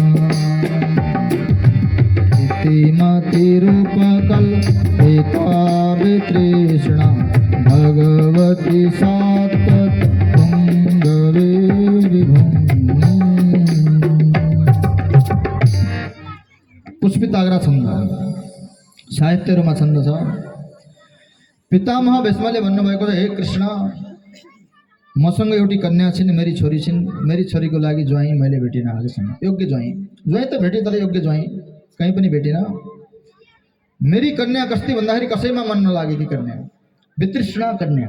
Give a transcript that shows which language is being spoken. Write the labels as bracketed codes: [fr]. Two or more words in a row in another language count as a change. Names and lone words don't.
[sa] इतिमतिरूपकल्पिता वितृष्णा भगवती सात्वत पुंगवे विभुम्नि। [ne] पुष्पिताग्रा छन्द साहित्यहरूमा छन्द छ। पितामह भीष्मले भन्नुभएको छ, हे कृष्ण, मसँग एउटी कन्या छिन्, मेरी छोरी छिन्। मेरी छोरीको लागि ज्वाइँ मैले भेटिनँ आजसम्म, योग्य ज्वाइँ। ज्वाइँ त भेटेँ तर योग्य ज्वाइँ कहीँ पनि भेटिनँ। मेरी कन्या कस्ती भन्दाखेरि कसैमा मन नलागेकी कन्या, वितृष्णा कन्या।